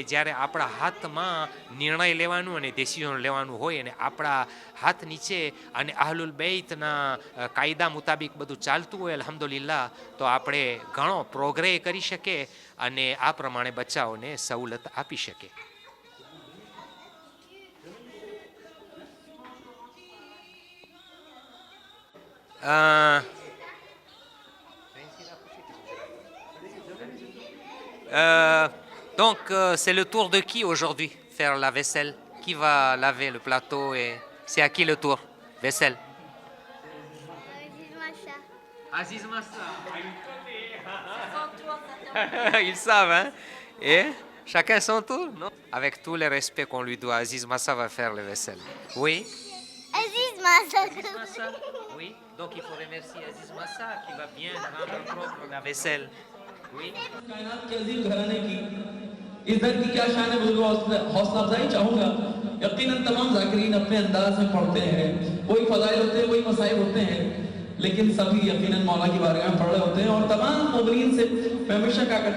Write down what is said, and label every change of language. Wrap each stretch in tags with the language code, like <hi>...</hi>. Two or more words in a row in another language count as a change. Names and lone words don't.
<gu>જ્યારે આપણા હાથમાં નિર્ણય લેવાનું અને ડિસિઝન લેવાનું હોય, અને આપણા હાથ નીચે અને આહલુલ બૈતના કાયદા મુતાબિક બધું ચાલતું હોય અલ્હમ્દુલિલ્લાહ, તો આપણે ઘણો પ્રોગ્રેસ કરી શકીએ અને આ પ્રમાણે બચ્ચાઓને સવલત આપી શકીએ.</gu> <fr>અ અ Donc, c'est le tour de qui aujourd'hui faire la vaisselle? Qui va laver le plateau et c'est à qui le tour? Vaisselle. Aziz Massa. Ils savent, hein? Et chacun son tour, non? Avec tout le respect qu'on lui doit, Aziz Massa va faire la vaisselle. Oui? Aziz Massa. Aziz Massa. Oui. Donc il faut remercier Aziz Massa qui va bien rendre propre la vaisselle. Oui.</fr> <ur>کائنات کے عظیم گھرانے کی عزت کی کیا شان ہے بزرگ حوصلہ افزائی چاہوں گا یقیناً تمام ذاکرین اپنے انداز میں پڑھتے ہیں کوئی فضائل ہوتے ہیں کوئی مصائب ہوتے ہیں لیکن سبھی یقیناً مولا کی بارگاہ میں پڑھ رہے ہوتے ہیں اور تمام مقررین سے میں ہمیشہ کیا کرتا</ur>